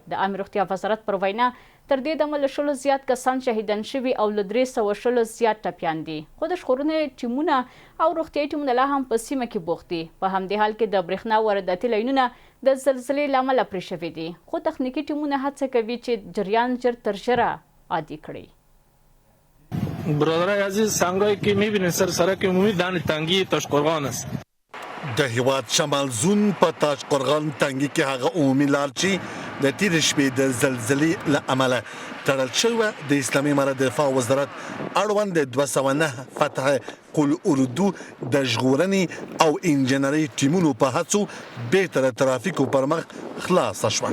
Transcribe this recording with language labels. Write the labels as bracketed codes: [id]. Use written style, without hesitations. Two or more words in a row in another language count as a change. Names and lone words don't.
[ps] د عامې روغتیا وزارت پر وینا تر دې دمه له 100 زیات کسان شهیدان شوي او له 300 زیات ټپیان دي. خو د ژغورنې ټیمونه او روغتیایي ټیمونه لا هم په سیمه کې بوخت دي. په همدې حال کې د برېښنا وارداتي لینونه د زلزلې له امله پرې شوي دي، خو تخنیکي ټیمونه هڅه کوي چې جریان ژر تر ژره عادي کړي. [fa] برادرای عزیز سنگایی که میبینید سر سرک عمومی دان تنگی تاشقرغان است. [ps] د هیواد شمال زون په تاشقرغان تنګي کې هغه عمومي لار چې د تېرې شپې د زلزلې له امله تړل شوې د اسلامي امارت دفاع وزارت اړوند د 209 فتح قل اردو د ژغورنې او انجنیري ټیمونو په هڅو بېرته د ترافیکو پر مخ خلاصه شوه.